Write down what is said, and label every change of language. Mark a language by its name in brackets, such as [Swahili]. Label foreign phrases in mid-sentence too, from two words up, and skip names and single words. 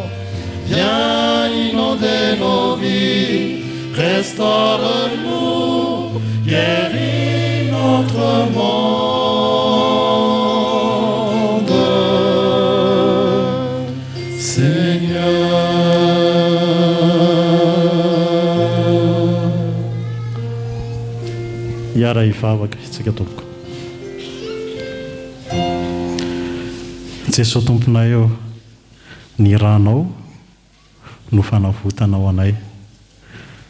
[French] Viens inonder nos vies, restaure-nous, guéris notre monde. Seigneur. [Malagasy] Hiara hivavaka isika tompoko. Jesosy Tomponay ny ranao no fanavotana ho anay.